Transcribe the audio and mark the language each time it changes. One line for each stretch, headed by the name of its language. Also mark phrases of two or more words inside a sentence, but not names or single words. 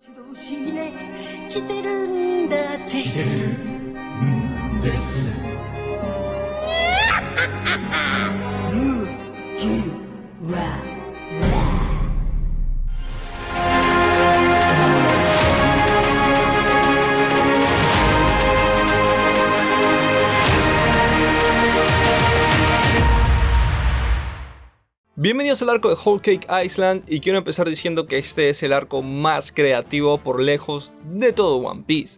Japanese: 指導しにね来てるんだって来てるんです。むぎわ
Spanish: Bienvenidos al arco de Whole Cake Island y quiero empezar diciendo que este es el arco más creativo por lejos de todo One Piece.